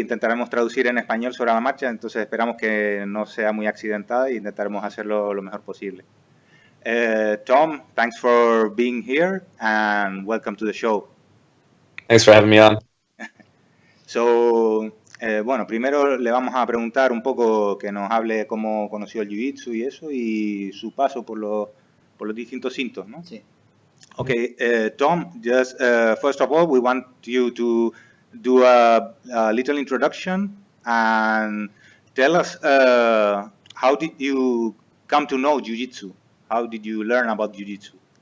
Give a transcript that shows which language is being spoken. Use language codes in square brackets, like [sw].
[es] Intentaremos traducir en español sobre la marcha, entonces esperamos que no sea muy accidentada e intentaremos hacerlo lo mejor posible. [en] Tom, thanks for being here and welcome to the show. Thanks for having me on. [es] So, bueno, primero le vamos a preguntar un poco que nos hable cómo conoció el Jiu Jitsu y eso, y su paso por los distintos cintos, ¿no? Sí. [en] Okay, Tom, just first of all, we want you to do a little introduction and tell us how did you come to know Jiu Jitsu? How did you learn about Jiu Jitsu?